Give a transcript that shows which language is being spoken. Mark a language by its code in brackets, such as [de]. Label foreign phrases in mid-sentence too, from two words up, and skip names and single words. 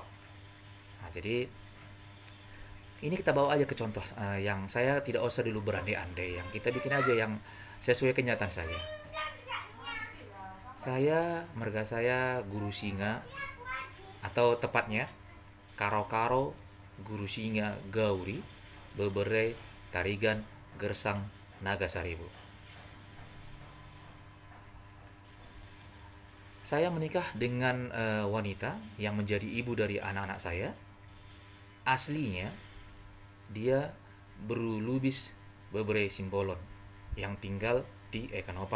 [id] Nah, jadi ini kita bawa aja ke contoh yang saya tidak usah dulu berandai-andai, yang kita bikin aja yang sesuai kenyataan saya. Marga saya Guru Singa, atau tepatnya Karo-Karo Guru Singa Gauri Bebere Tarigan Gersang Naga Saribu. Saya menikah dengan wanita yang menjadi ibu dari anak-anak saya. Aslinya dia berlubis Bebere Simbolon yang tinggal di Ekanopan.